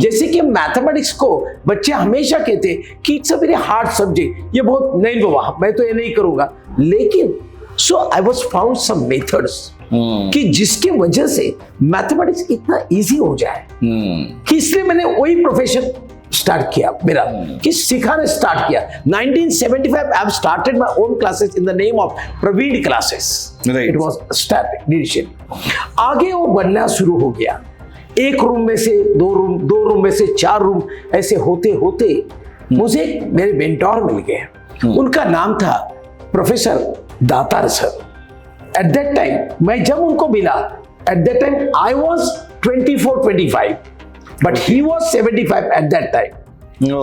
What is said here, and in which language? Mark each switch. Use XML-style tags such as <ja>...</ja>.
<hi>जैसे कि मैथमेटिक्स को बच्चे हमेशा कहते कि</hi> <en>it's a very hard subject,</en> <hi>ये बहुत नहीं बाबा मैं तो ये नहीं करूंगा। लेकिन</hi> <en>so I was found some methods</en> <hi>कि जिसकी वजह से मैथमेटिक्स इतना इजी हो जाए कि इसलिए मैंने वही प्रोफेशन स्टार्ट किया मेरा, कि सिखाने स्टार्ट किया।</hi> <en>1975 I have started my own classes in the name of Praveen classes। It was started initially।</en> <hi>आगे वो बनना शुरू हो गया, एक रूम में से 2 रूम, 2 रूम में से 4 रूम, ऐसे होते होते मुझे मेरे मेंटोर मिल गए। उनका नाम था professor Datar sir.</hi> <en>at that time</en> <hi>मैं जब उनको मिला,</hi> <en>At that time I was 24-25 but he was 75 at that time.</en>